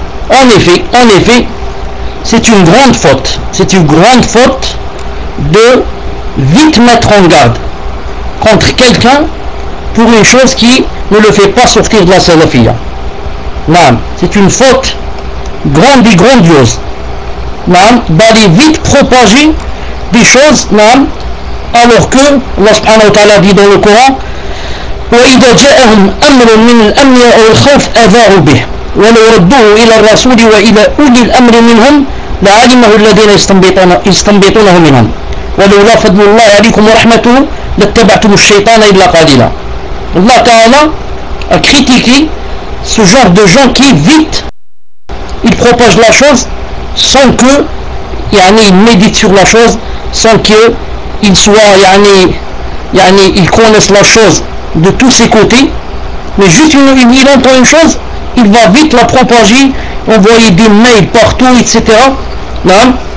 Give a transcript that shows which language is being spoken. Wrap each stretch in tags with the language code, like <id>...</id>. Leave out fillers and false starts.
<fr>En effet, c'est une grande faute de vite mettre en garde contre quelqu'un pour une chose qui ne le fait pas sortir de la salafia. Non, c'est une faute grande et grandiose. Non, d'aller vite propager des choses, non, alors que Allah subhanahu wa ta'ala dit dans le Coran,</fr> <ar>وَإِذَا جَاءَهُمْ أَمْرٌ مِنَ الْأَمْنِ وَالْخَوْفِ أَذَاعُوا بِهِ وَلَوْ رَدُّوهُ إِلَى الرَّسُولِ وَإِلَى أُولِي الْأَمْرِ مِنْهُمْ لَعَلِمَهُ الَّذِينَ يَسْتَنْبِطُونَهُ مِنْهُمْ وَلَوْلَا فَضْلُ اللَّهِ عَلَيْكُمْ وَرَحْمَتُهُ لَاتَّبَعْتُمُ الشَّيْطَانَ إِلَّا قَلِيلًا.</ar> <fr>Allah Ta'ala a critiqué ce genre de gens qui vite ils propagent la chose sans que ils méditent sur la chose, sans que il soit yani il connaisse la chose de tous ses côtés, mais juste il entend une chose, il va vite la propager, envoyer des mails partout, etc. Non?</fr>